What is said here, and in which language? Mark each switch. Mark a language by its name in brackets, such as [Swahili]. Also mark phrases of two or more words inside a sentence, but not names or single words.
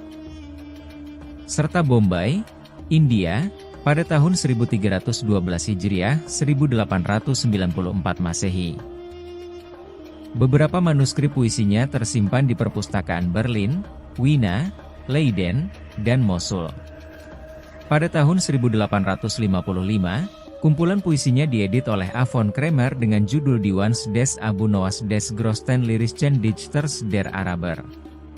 [Indonesian] Serta Bombay, India, pada tahun 1312 Hijriah 1894 Masehi. Beberapa manuskrip puisinya tersimpan di perpustakaan Berlin, Wina, Leiden, dan Mosul. Pada tahun 1855, Kumpulan puisinya diedit oleh Avon Kramer dengan judul Die Wans des Abu Nowas des Grosten Lyrischen Dichters der Araber.